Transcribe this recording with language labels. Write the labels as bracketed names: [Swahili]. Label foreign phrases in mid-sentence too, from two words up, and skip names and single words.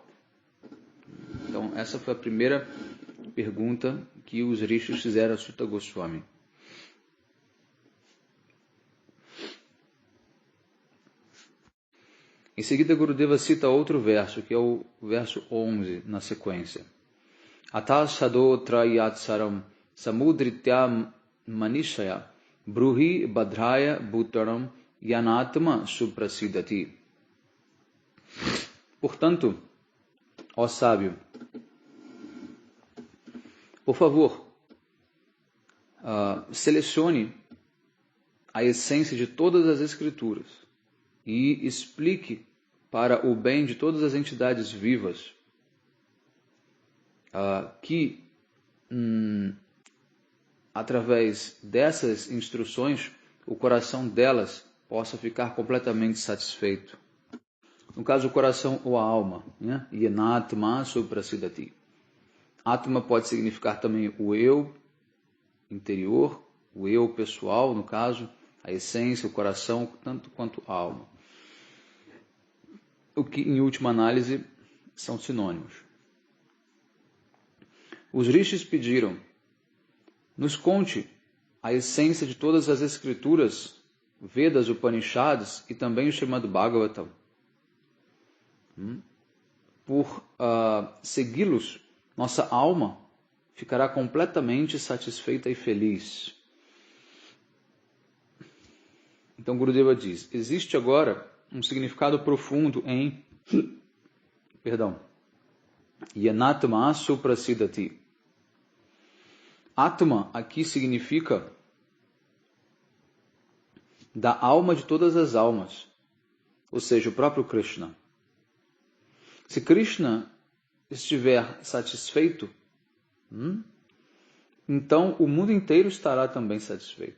[Portuguese] Então, essa foi a primeira pergunta que os rishis fizeram a Suta Goswami. Em seguida, Gurudeva cita outro verso, que é o verso 11, na sequência. [Sanskrit] अतः साधोऽत्र यत्सारं समुद्धृत्य मनीषया ब्रूहि भद्राय भूतानां येनात्मा सुप्रसीदति. [Portuguese] Portanto, ó sábio, por favor, selecione a essência de todas as escrituras e explique para o bem de todas as entidades vivas que, através dessas instruções, o coração delas possa ficar completamente satisfeito. No caso, o coração ou a alma, né? [Sanskrit] येनात्मा सुप्रसीदति. [Portuguese] Atma pode significar também o eu interior, o eu pessoal, no caso, a essência, o coração, tanto quanto a alma. O que, em última análise, são sinônimos. Os rishis pediram: nos conte a essência de todas as escrituras, Vedas, Upanishads e também o Srimad Bhagavatam. Por segui-los, nossa alma ficará completamente satisfeita e feliz. Então Gurudeva diz: existe agora um significado profundo em [Sanskrit] येनात्मा सुप्रसीदति. [Portuguese] Atma aqui significa da alma de todas as almas, ou seja, o próprio Krishna. Se Krishna estiver satisfeito, então o mundo inteiro estará também satisfeito.